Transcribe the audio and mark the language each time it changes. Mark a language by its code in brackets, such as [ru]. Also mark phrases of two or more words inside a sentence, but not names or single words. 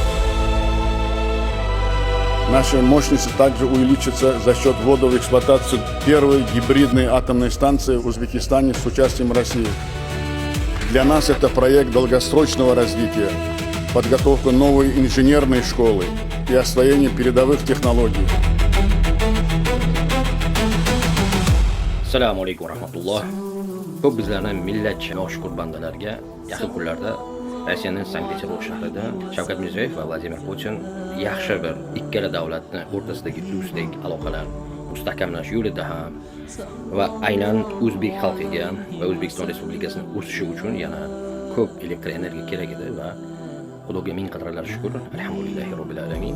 [ru] Наши мощности также увеличатся за счет ввода в эксплуатацию первой гибридной атомной станции в Узбекистане с участием России. Для нас это проект долгосрочного развития, подготовка новой инженерной школы и освоение передовых технологий. [uz] Assalomu alaykum va rahmatulloh. Ko'p bizlarning millatchi noshkur bandalarga yaqin kunlarda Rossiyaning Sankt-Peterburg shahrida Shavkat Mirziyoyev va Vladimir Putin yaxshi bir ikkala davlatni o'rtasidagi do'stlik aloqalar mustahkamlash yo'lida ham va aynan o'zbek xalqiga va O'zbekiston Respublikasining o'sishi uchun yana ko'p elektr energiya kerak edi va Xudoga ming qatorlar shukr, [ar] الحمد لله رب العالمين.